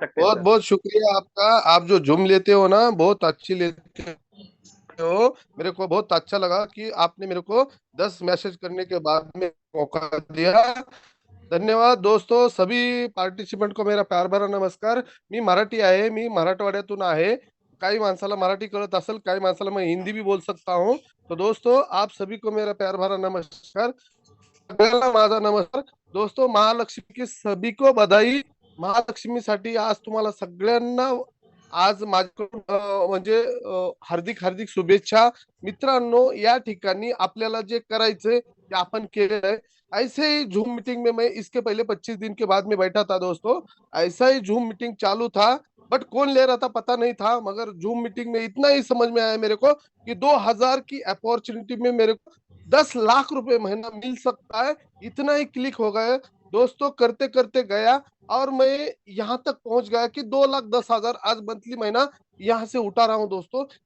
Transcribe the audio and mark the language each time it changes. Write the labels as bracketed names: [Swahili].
[Hindi] सकते हैं बहुत सर। बहुत शुक्रिया आपका। आप जो जुम लेते हो ना, बहुत अच्छी लेते हो। मेरे को बहुत अच्छा लगा कि आपने मेरे को 10 मैसेज करने के बाद में मौका दिया। धन्यवाद दोस्तों, सभी पार्टिसिपंट को मेरा प्यार भरा नमस्कार। [Marathi] मी मराठी आहे, मी मराठवाड्यातून आहे। काही माणसाला मराठी कळत असेल, काही माणसाला [Hindi] मैं हिंदी भी बोल सकता हूँ। तो दोस्तों आप सभी को मेरा प्यार भरा नमस्कार, [Marathi] सगळ्यांना माझा नमस्कार। [Hindi] दोस्तों महालक्ष्मी की सभी को बधाई। [Marathi] महालक्ष्मीसाठी आज तुम्हाला सगळ्यांना आज माझ्याकडून म्हणजे हार्दिक हार्दिक शुभेच्छा। मित्रांनो या ठिकाणी आपल्याला जे करायचंय ते आपण केलेलं आहे। [Hindi] ऐसे ही जूम मीटिंग में मैं इसके पहले 25 दिन के बाद में बैठा था दोस्तों। ऐसा ही जूम मीटिंग चालू था, बट कौन ले रहा था पता नहीं था। मगर जूम मीटिंग में इतना ही समझ में आया मेरे को कि 2000 की अपॉर्चुनिटी में मेरे को 10 लाख रुपए महीना मिल सकता है। इतना ही क्लिक हो गया दोस्तों, करते करते गया और मैं यहाँ तक पहुंच गया कि 2,10,000 आज मंथली महीना यहाँ से उठा रहा हूँ दोस्तों।